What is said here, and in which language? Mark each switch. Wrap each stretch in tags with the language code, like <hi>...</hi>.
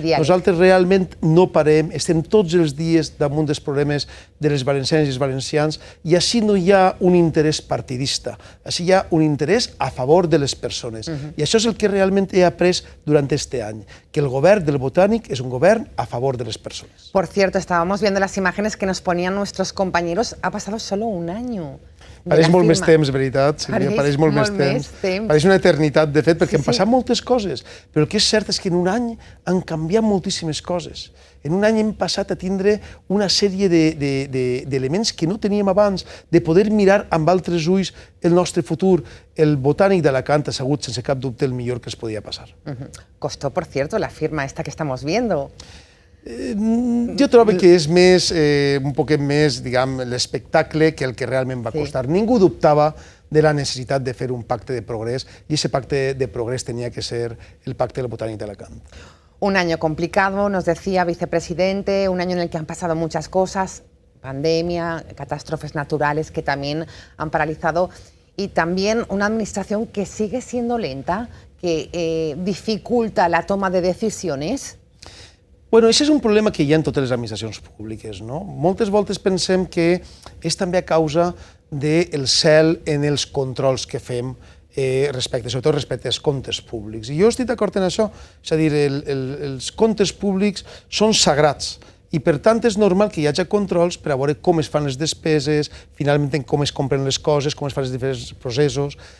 <ca>Nosaltres realment no parem, estem tots els dies damunt dels problemes de les valencianes i els valencians, i així no hi ha un interès partidista, així hi ha un interès a favor de les persones. I això és el que realment he après durant este any, que el govern del Botànic és un govern a favor de les persones.</ca> <es>Por cierto, estábamos viendo las imágenes que nos ponían nuestros compañeros. Ha pasado solo un año</es> <ca>Pareix molt més temps, veritat, Sílvia, pareix molt més temps. Pareix una eternitat, de fet, perquè han passat moltes coses, però el que és cert és que en un any han canviat moltíssimes coses. En un any hem passat a tindre una sèrie d'elements que no teníem abans, de poder mirar amb altres ulls el nostre futur. El Botànic d'Alacant ha sigut, sense cap dubte, el millor que es podia passar.</ca> <es>Costó, por cierto, la firma esta que estamos viendo.</es> <ca>Jo trobo que és més, un poquet més, diguem, l'espectacle que el que realment va costar. Ningú dubtava de la necessitat de fer un pacte de progrés i aquest pacte de progrés tenia que ser el pacte del Botànic d'Alacant.</ca> <es>Un año complicado, nos decía vicepresidente, un año en el que han pasado muchas cosas, pandemia, catástrofes naturales que también han paralizado y también una administración que sigue siendo lenta, que dificulta la toma de decisiones.</es> <ca>Bueno, això és un problema que hi ha en totes les administracions públiques, no? Moltes voltes pensem que és també a causa del cel en els controls que fem sobretot respecte als comptes públics. I jo estic d'acord en això, és a dir, els comptes públics són sagrats i per tant és normal que hi hagi controls per a veure com es fan les despeses, finalment com es compren les coses, com es fan els diferents processos.</ca>